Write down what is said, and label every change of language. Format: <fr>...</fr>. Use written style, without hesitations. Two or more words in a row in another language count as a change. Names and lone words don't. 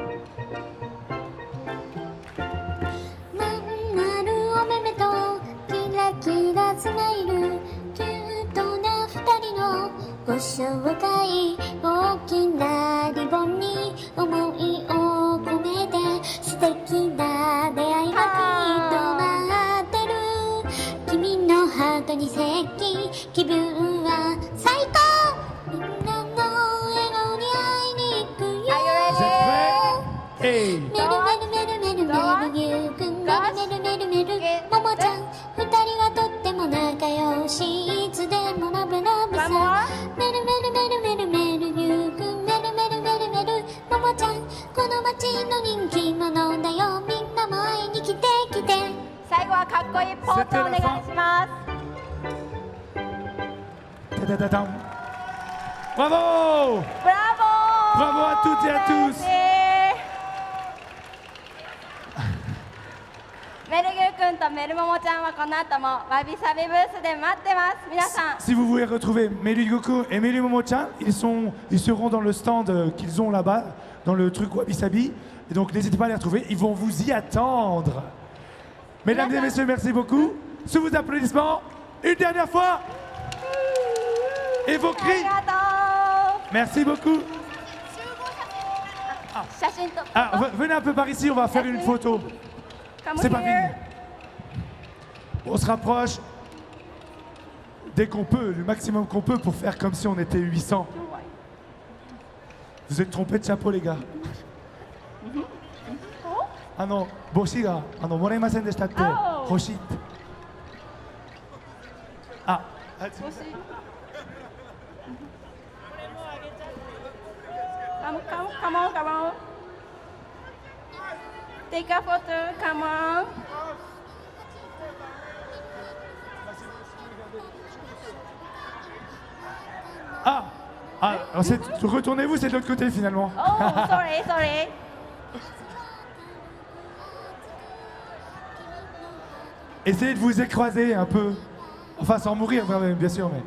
<ja>まん丸お目目とキラキラスマイルキュートな二人のご紹介大きなリボンに思いを込めて素敵な出会いがきっと待ってる君のハートに接近気分は最高みんなの笑顔に会いに行くよ</ja> <fr>Vous êtes prêts? Hey.</fr> <ja>メルメルメルメルメルギューくんメルメルメルメルももちゃん二人はとっても仲良しいつでもラブラブさメルメルメルメルメルギューくんメルメルメルメルももちゃんこの街の人気者だよみんなも会いに来て来て最後はかっこいいポーズをお願いします。</ja> <fr>Ta-ta-ta-tam. Bravo!</fr> <ja>ブラボー。</ja> <fr>Bravo à toutes et à tous.</fr> <ja>メルギューくんとメルモモちゃんはこの後もわびさびブースで待ってます。皆さん。</ja> <fr>Si vous voulez retrouver Melu Goku et Melu Momo-chan, ils seront dans le stand qu'ils ont là-bas, dans le truc Wabi Sabi. Et donc n'hésitez pas à les retrouver, ils vont vous y attendre. Mesdames et messieurs, merci beaucoup. Sous vos applaudissements, une dernière fois. Et vos</fr> <ja>あ</ja> <fr>cris.</fr> <ja>りがとう。</ja> <fr>Merci beaucoup.</fr> <ja>写真と。</ja> <fr>Ah, venez un peu par ici, on va faire une photo. C'est pas fini. On se rapproche dès qu'on peut, le maximum qu'on peut pour faire comme si on était 800. Vous êtes trompés de chapeau, les gars. Ah non,</fr> <ja>帽子が、もらいませんでしたって, Oh. hoshi. Ah,</ja> <en>Come on, come on. Take a photo, come on.</en> <fr>Retournez-vous, c'est de l'autre côté finalement.</fr> <en>Oh, sorry, sorry.</en> <fr>Essayez de vous écraser un peu. Enfin, sans mourir, bien sûr, mais.</fr>